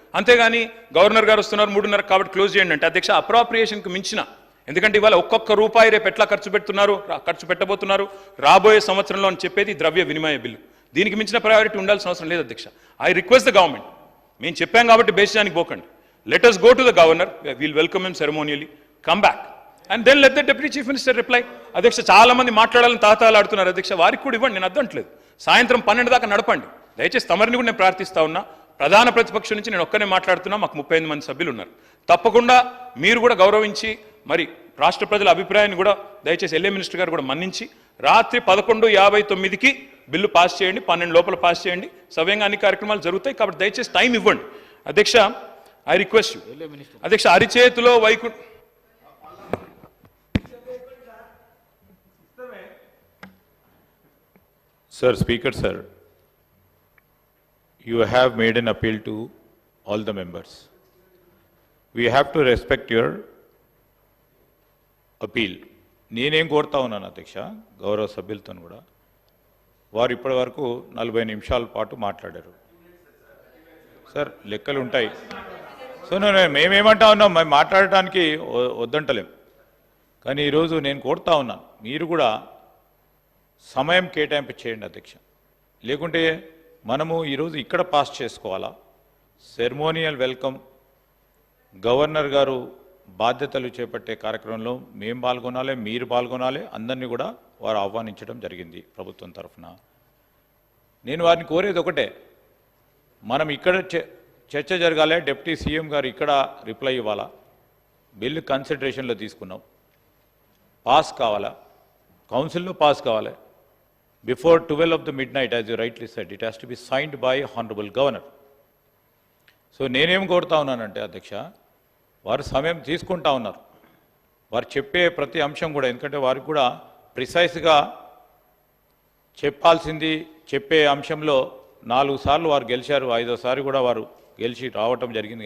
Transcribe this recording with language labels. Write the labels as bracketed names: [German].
[Telugu] అంతేగాని గవర్నర్ గారు వస్తున్నారు 3:30 కాబట్టి క్లోజ్ చేయండి అంటే అధ్యక్ష, అప్రాప్రియేషన్కి మించిన, ఎందుకంటే ఇవాళ ఒక్కొక్క రూపాయి రేపు ఎట్లా ఖర్చు పెట్టబోతున్నారు రాబోయే సంవత్సరంలో అని చెప్పేది ద్రవ్య వినిమయ బిల్లు. దీనికి మించిన ప్రయారిటీ ఉండాల్సిన అవసరం లేదు అధ్యక్ష. [English] I request the government, [Telugu] మేము చెప్పాం కాబట్టి బేసిదానికి పోకండి. [English] Let us go to the governor, we'll welcome him ceremonially, come back and then let the deputy chief minister reply. [Telugu] అధ్యక్ష, చాలా మంది మాట్లాడాలని తాతాలాడుతున్నారు అధ్యక్ష, వారికి కూడా ఇవ్వండి. నేను అర్థంట్లేదు. సాయంత్రం 12 దాకా నడపండి. దయచేసి తమరిని కూడా నేను ప్రార్థిస్తా ఉన్నా. ప్రధాన ప్రతిపక్షం నుంచి నేను ఒక్కనే మాట్లాడుతున్నా. మాకు 35 మంది సభ్యులు ఉన్నారు. తప్పకుండా మీరు కూడా గౌరవించి మరి రాష్ట్ర ప్రజల అభిప్రాయాన్ని కూడా దయచేసి ఎల్ఏ మినిస్టర్ గారు కూడా మన్నించి రాత్రి 11:59కి బిల్లు పాస్ చేయండి. 12 లోపల పాస్ చేయండి. సవ్యంగా అన్ని కార్యక్రమాలు జరుగుతాయి కాబట్టి దయచేసి టైం ఇవ్వండి. అధ్యక్ష, [English] I request you. [Telugu] అధ్యక్ష, అరిచేతిలో Vaikuntha [English] Sir, Speaker, sir, you have made an appeal to all the members. We have to respect your appeal. [Telugu] నేనేం కోరుతా ఉన్నాను అధ్యక్ష, గౌరవ సభ్యులతో కూడా, వారు ఇప్పటి వరకు 40 నిమిషాల పాటు మాట్లాడారు. సార్, లెక్కలు ఉంటాయి. సో మేమేమంటా ఉన్నాం, మేము మాట్లాడటానికి వద్దంటలేం. కానీ ఈరోజు నేను కోరుతా ఉన్నాను, మీరు కూడా సమయం కేటాయింపు చేయండి అధ్యక్ష. లేకుంటే మనము ఈరోజు ఇక్కడ పాస్ చేసుకోవాలా? సెరమోనియల్ వెల్కమ్, గవర్నర్ గారు బాధ్యతలు చేపట్టే కార్యక్రమంలో మేము పాల్గొనాలి, మీరు పాల్గొనాలి. అందరినీ కూడా వారు ఆహ్వానించడం జరిగింది ప్రభుత్వం తరఫున. నేను వారిని కోరేది ఒకటే, మనం ఇక్కడ చర్చ జరగాలి. డిప్యూటీ సీఎం గారు ఇక్కడ రిప్లై ఇవ్వాలా? బిల్లు కన్సిడరేషన్లో తీసుకున్నాం, పాస్ కావాలా? కౌన్సిల్లో పాస్ కావాలి. [English] Before 12 of the midnight, as you rightly said, it has to be signed by Honorable Governor. [Telugu] So నేనేం కోరుతా ఉన్నానంటే అధ్యక్ష, వారు సమయం తీసుకుంటా ఉన్నారు. వారు చెప్పే ప్రతి అంశం కూడా, ఎందుకంటే వారికి కూడా ప్రిసైజ్గా చెప్పాల్సింది చెప్పే అంశంలో 4 సార్లు వారు గెలిచారు, 5వసారి కూడా వారు గెలిచి రావటం జరిగింది.